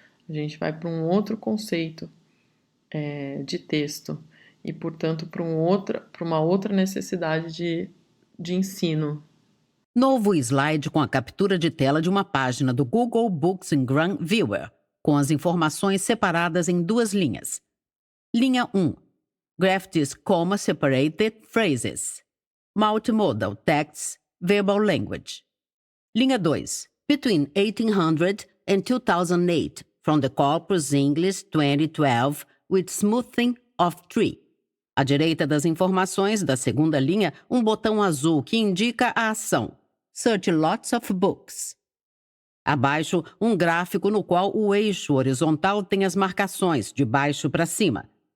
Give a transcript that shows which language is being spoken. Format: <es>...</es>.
<pt>A gente vai para um outro conceito de texto e, portanto, para uma outra necessidade de ensino. Novo slide com a captura de tela de uma página do Google Books Ngram Viewer, com as informações separadas em duas linhas. Linha 1.</pt> <en>Graph these comma-separated phrases. Multimodal Texts, Verbal Language. Linha 2. Between 1800 and 2008, from the Corpus English 2012, with smoothing of tree.</en> <pt>À direita das informações da segunda linha, um botão azul que indica a ação.</pt> <en>Search lots of books.</en> <pt>Abaixo, um gráfico no qual o eixo horizontal tem as marcações de baixo para cima.</pt>